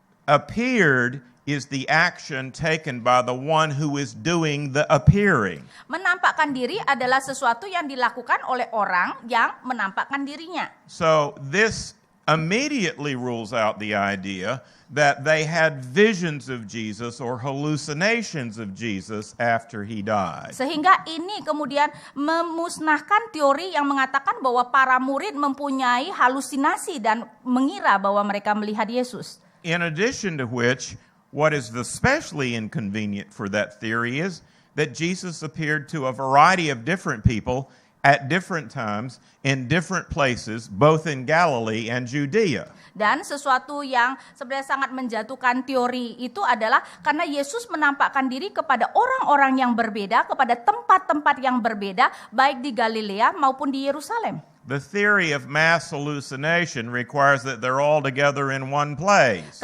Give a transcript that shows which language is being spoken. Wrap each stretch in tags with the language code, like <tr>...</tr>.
<en>Appeared is the action taken by the one who is doing the appearing.</en> <id>Menampakkan diri adalah sesuatu yang dilakukan oleh orang yang menampakkan dirinya.</id> <en>So this immediately rules out the idea that they had visions of Jesus or hallucinations of Jesus after he died.</en> <id>Sehingga ini kemudian memusnahkan teori yang mengatakan bahwa para murid mempunyai halusinasi dan mengira bahwa mereka melihat Yesus.</id> <en>In addition to which, what is especially inconvenient for that theory is that Jesus appeared to a variety of different people at different times, in different places, both in Galilee and Judea.</en> <id>Dan sesuatu yang sebenarnya sangat menjatuhkan teori itu adalah karena Yesus menampakkan diri kepada orang-orang yang berbeda, kepada tempat-tempat yang berbeda, baik di Galilea maupun di Yerusalem.</id> <en>The theory of mass hallucination requires that they're all together in one place.</en>